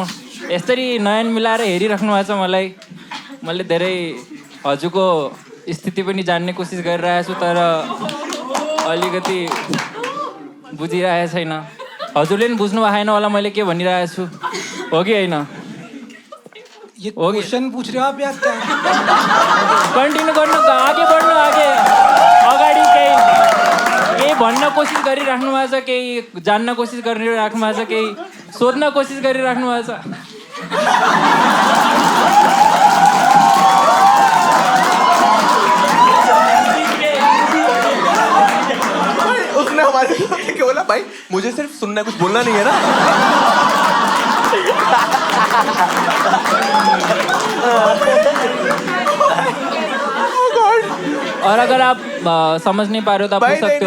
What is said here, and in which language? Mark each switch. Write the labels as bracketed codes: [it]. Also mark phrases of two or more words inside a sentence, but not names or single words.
[ne] यसरी नयन मिलाएर हेरिराख्नु भएको छ मलाई, मैले धेरै हजुरको स्थिति पनि जान्ने कोसिस गरिरहेको छु, तर अलिकति बुझिरहेको छैन। हजुरले पनि बुझ्नु भएन होला मैले के भनिरहेको छु, हो कि होइन? [hi] ये क्वेश्चन पूछ रहे हो आप या क्या? [ne] कन्टिन्यू गर्नु, आगे बढ्नु, अगाडि केही भन्न कोसिस गरिराख्नु भएको छ, केही जान्न कोसिस गरिराख्नु भएको छ, केही सोध्न कोसिस गरिराख्नु भएको छ। [hi] उसने हमारे क्या बोला भाई? मुझे सिर्फ सुनना है, कुछ बोलना नहीं है ना। और अगर आप समझ नहीं पा रहे हो तो आप पूछ सकते हो।